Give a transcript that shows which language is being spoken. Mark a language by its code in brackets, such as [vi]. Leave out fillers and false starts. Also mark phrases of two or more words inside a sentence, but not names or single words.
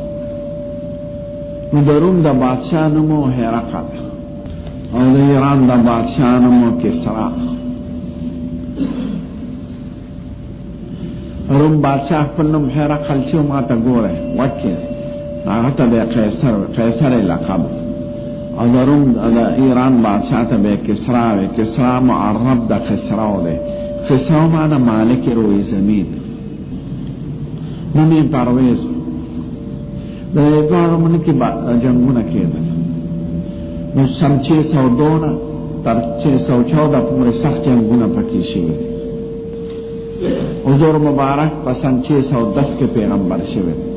[ps] نو د روم د بادشاہ نومو هرقل او د ایران د بادشاہ نومو کسرا روم بادشاہ خپل نوم هرقل چې ما ته ګوره وکړي هغه ته د قیصر لقب او د روم د ایران بادشاہ ته به کسرا وي کسرا معرب د خسرا وله خسرا معنی [fa] مالک روی زمین [ps] نومي پرویز د دوه من کې جنگونه کېدل نو سن 602 تر 614 پورې سخت جنگونه پکې شوي حضور مبارک په سن 610 کې پیغمبر شوی